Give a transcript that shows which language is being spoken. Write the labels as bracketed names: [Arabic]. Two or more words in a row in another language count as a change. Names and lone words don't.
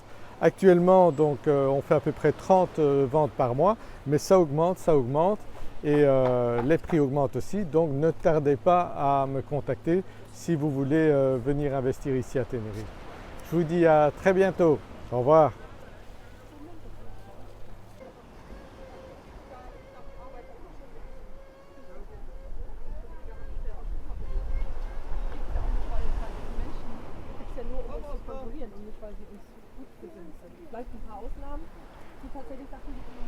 [French] Actuellement donc on fait à peu près 30 ventes par mois, mais ça augmente et les prix augmentent aussi, donc ne tardez pas à me contacter si vous voulez venir investir ici à Tenerife. Je vous dis à très bientôt, au revoir. [German] Ja nur, um es zu kontrollieren und nicht, weil sie uns gut gesinnt sind. Vielleicht ein paar Ausnahmen, die tatsächlich Sachen, die